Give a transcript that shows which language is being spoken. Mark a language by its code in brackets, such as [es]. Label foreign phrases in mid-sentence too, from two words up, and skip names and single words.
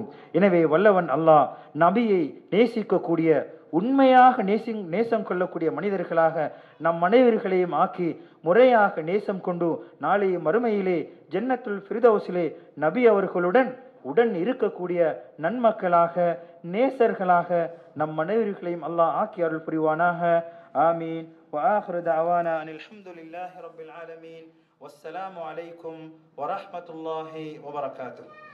[ta] எனவே வல்லவன் அல்லாஹ் நபியை நேசிக்கக்கூடிய, உண்மையாக நேசம் கொள்ளக்கூடிய மனிதர்களாக நம் அனைவர்களையும் ஆக்கி முறையாக நேசம் கொண்டு நாளைய மறுமையிலே ஜன்னத்துல் ஃபிர்தௌஸிலே நபி அவர்களுடன் உடன் இருக்கக்கூடிய நன்மக்களாக, நேசர்களாக நம் அனைவர்களையும் அல்லாஹ் ஆக்கி அருள் புரிவானாக. ஆமீன். [ar] وآخر دعوانا أن الحمد لله رب العالمين والسلام عليكم ورحمة الله وبركاته.